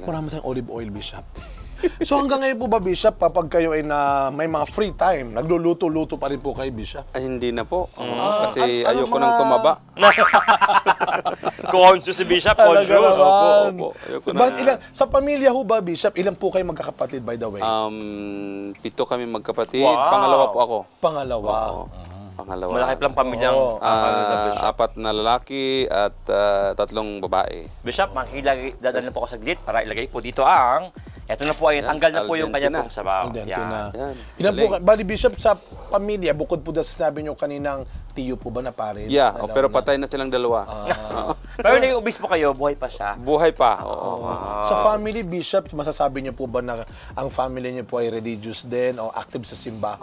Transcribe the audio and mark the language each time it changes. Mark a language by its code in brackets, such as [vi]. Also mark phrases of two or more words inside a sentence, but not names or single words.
[tl] Marami tayong olive oil, Bishop. So hanggang ngayon po ba, Bishop, kapag kayo ay may mga [en] free time, [tl] nagluluto-luto pa rin po kayo, Bishop? Ay, hindi na po. Kasi ayoko mga- nang tumaba. Conscious si Bishop, Talaga conscious. naman. Opo. Ayoko na. Bakit sa pamilya ho ba, Bishop, ilan po kayo magkakapatid, [en] by the way? [tl] 7 kami magkapatid. Wow. Pangalawa po ako. Pangalawa. Oo. Pangalawa. Malaki palang pamilyang Apat na lalaki at 3 babae. Bishop, dadalhin po ako saglit para ilagay po dito ang, eto na po ay tanggal na po yung [it] al dente [tl] kanya na. pong sabaw. Ang dente Yan. na. Yan. Ilan po, Galing. bali, Bishop, sa pamilya, bukod po sa sinabi nyo kaninang tiyo po ba na pare? Yeah, Dalawa pero na. patay na silang dalawa. Pero naging obispo kayo, buhay pa siya. Buhay pa. Oo. Sa family, Bishop, masasabi niyo po ba na ang family niyo po ay religious din o active sa simbahan?